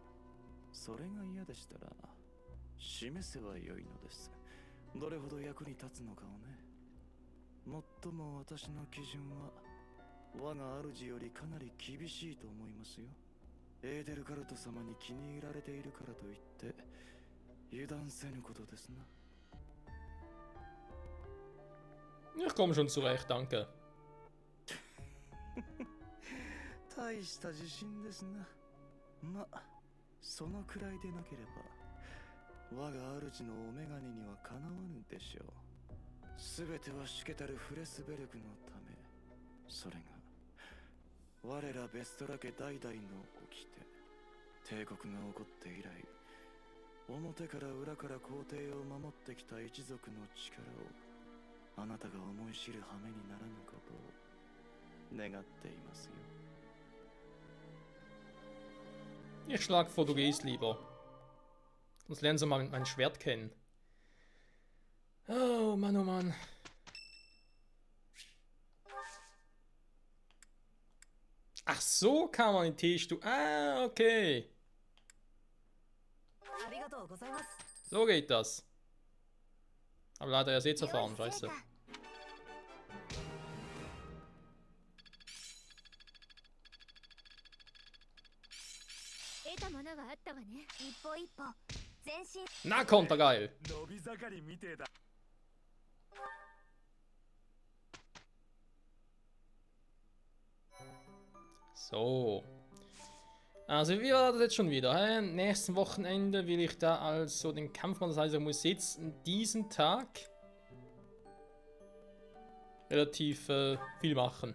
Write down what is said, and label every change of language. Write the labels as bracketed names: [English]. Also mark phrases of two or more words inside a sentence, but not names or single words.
[Japanese] それが嫌でしたら示せばよいのです。どれほど役に立つのかをね。もっとも私の基準は我が主よりかなり厳しいと思いますよ。エーデルガルト様に気に入られているからといって油断せぬことですな。 [German] Ich komme schon zurecht, danke. [Japanese] 大した自信ですな。ま、そのくらいでなければ我が主のオメガネにはかなわぬでしょう。すべてはシュケタル・フレスベルクのため。それが我らベストラ家代々の掟。帝国が起こって以来表から裏から皇帝を守ってきた一族の力をあなたが思い知る羽目にならぬことを願っていますよ。 [German] Ich schlage vor, du gehst lieber. Sonst lernen sie mal mein Schwert kennen. Oh Mann, oh Mann. Ach so kann man den Teestuhl. Ah, okay. [Japanese] ありがとうございます。 [German] So geht das. Aber leider erst jetzt erfahren, scheiße. [Japanese] 得たものがあったわね。一歩一歩前進。 [German] Na, kommt er geil. [Japanese] 伸び盛りみてえだ。 [German] So. Also wie war das jetzt schon wieder? Hä? Nächsten Wochenende will ich da also den Kampf machen. Das heißt, ich muss jetzt diesen Tag relativ viel machen.